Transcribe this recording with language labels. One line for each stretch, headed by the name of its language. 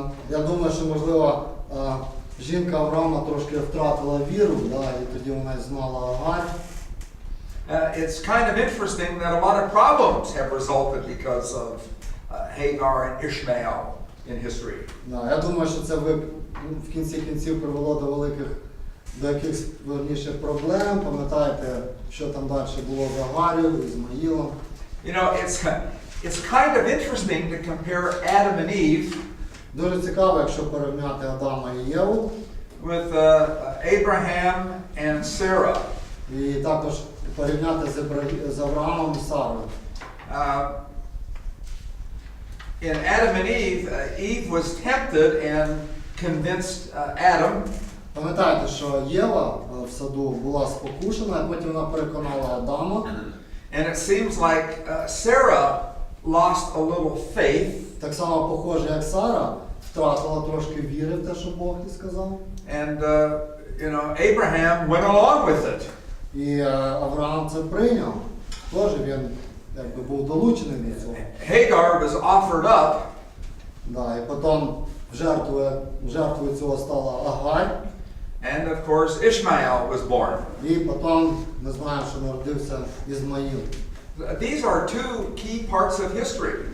Ukrainian: Я думаю, що, можливо, жінка Авраама трошки втратила віру, да, і тоді вона знала Агарь.
English: It's kind of interesting that a lot of problems have resulted because of Hagar and Ishmael in history.
Ukrainian: Да, я думаю, що це в кінці кінців привело до якихось верніше проблем. Пам'ятаєте, що там далі було з Агар'ю, Ізмаїлом.
English: You know, it's kind of interesting to compare Adam and Eve.
Ukrainian: Дуже цікаво, якщо порівняти Адама і Єву.
English: With Abraham and Sarah.
Ukrainian: І також порівняти з Авраамом і Сарою.
English: In Adam and Eve, Eve was tempted and convinced Adam.
Ukrainian: Пам'ятаєте, що Єва в саду була спокушена, а потім вона переконала Адама.
English: And it seems like Sarah lost a little faith.
Ukrainian: Так само похоже, як Сара втратила трошки віри в те, що Бог їй сказав.
English: And Abraham went along with it.
Ukrainian: І Авраам це прийняв. Тож він якби був долучений до цього.
English: Hagar was offered up.
Ukrainian: Да, і потім жертвою цього стала Агарь.
English: And of course Ishmael was born.
Ukrainian: І потім ми знаємо, що народився Ізмаїл.
English: These are two key parts of history.